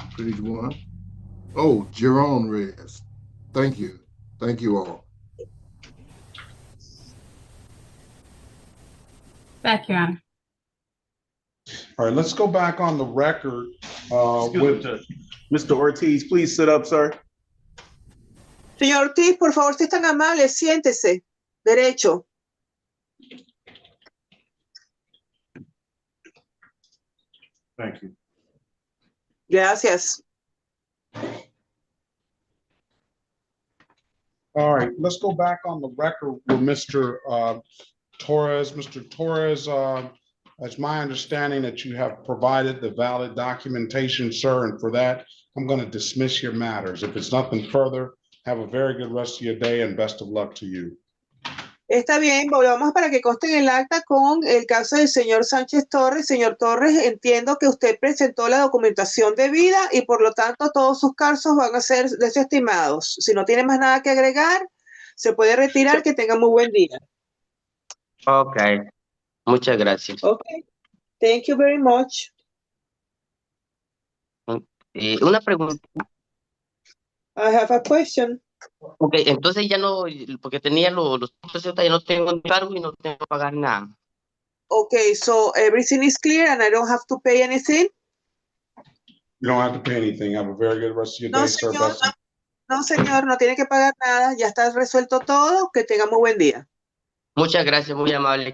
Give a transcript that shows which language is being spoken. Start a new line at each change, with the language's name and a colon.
English: Page 1. Oh, Jerome Reyes. Thank you. Thank you all. Back, Your Honor. All right, let's go back on the record with Mr. Ortiz. Please sit up, sir.
Spanish: Señor Ortiz, por favor, si es tan amable, siéntese. Derecho.
English: Thank you.
Spanish: Gracias.
English: All right, let's go back on the record with Mr. Torres. Mr. Torres, it's my understanding that you have provided the valid documentation, sir, and for that, I'm going to dismiss your matters. If it's nothing further, have a very good rest of your day and best of luck to you.
Spanish: Está bien, volvamos para que conste en el acta con el caso del señor Sánchez Torres. Señor Torres, entiendo que usted presentó la documentación debida y por lo tanto todos sus casos van a ser desestimados. Si no tiene más nada que agregar, se puede retirar. Que tenga muy buen día. Ok, muchas gracias.
English: Okay, thank you very much.
Spanish: Una pregunta.
English: I have a question.
Spanish: Ok, entonces ya no, porque tenía los puntos, ya no tengo cargo y no tengo que pagar nada.
English: Okay, so everything is clear and I don't have to pay anything? You don't have to pay anything. Have a very good rest of your day, sir.
Spanish: Señor, no, señor, no tiene que pagar nada. Ya está resuelto todo. Que tenga muy buen día. Muchas gracias, muy amable.